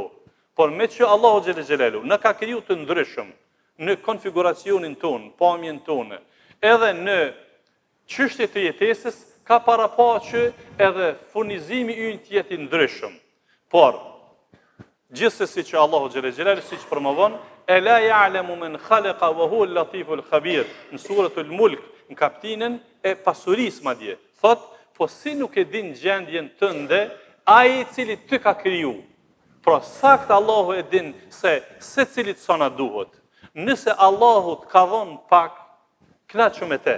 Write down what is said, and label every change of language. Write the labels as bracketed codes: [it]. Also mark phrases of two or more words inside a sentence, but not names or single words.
[sq] Por me që Allahu [ar] جل جلاله [sq] na ka kriju të ndryshëm në konfiguracionin tonë, pamjen tonë, edhe në çështjet e jetesës, ka parapar që edhe furnizimi ynë të jetë i ndryshëm. Por gjithsesi që Allahu [ar] جل جلاله [sq] siç promovon, [ar] ألا يعلم من خلق وهو اللطيف الخبير, [sq] në suratul Mulk, në kapitullin e pasurisë madje. Thot, po si nuk e din gjendjen tënde ai i cili ty ka kriju. Pra sakt Allahu e din se secilit sa na duhet. Nëse Allahu të ka dhënë pak, knaqu me te.